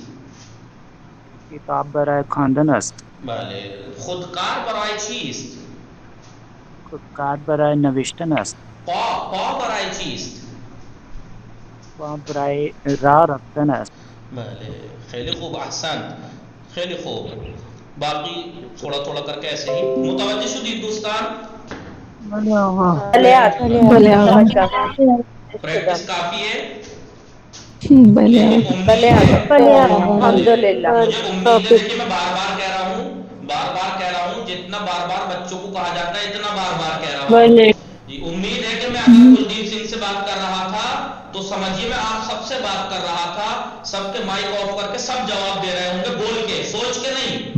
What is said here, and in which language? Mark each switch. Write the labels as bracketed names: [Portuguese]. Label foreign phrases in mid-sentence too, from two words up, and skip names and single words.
[Persian] کتاب برای خواندن است. بله. خودکار برای چیست؟ خودکار برای نوشتن است. پا برای چیست؟ پا برای راه رفتن است. بله. خیلی خوب. احسن. خیلی خوب. [Urdu] باقی تھوڑا تھوڑا کر کے ایسے ہی. [Persian] متوجہ شدید دوستان؟ بله [Urdu] پریکٹس کافی ہے. [Persian] بلے [Urdu] لیکن امید ہے الحمدللہ مجھے امید ہے، دیکھیے میں بار بار کہہ رہا ہوں جتنا بار بار بچوں کو کہا جاتا ہے اتنا بار بار کہہ رہا ہوں جی امید ہے کہ میں اگر کلدیپ سنگھ سے بات کر رہا تھا تو سمجھیے میں آپ سب سے بات کر رہا تھا، سب کے مائک آف کر کے سب جواب دے رہے ہوں گے بول کے، سوچ کے نہیں،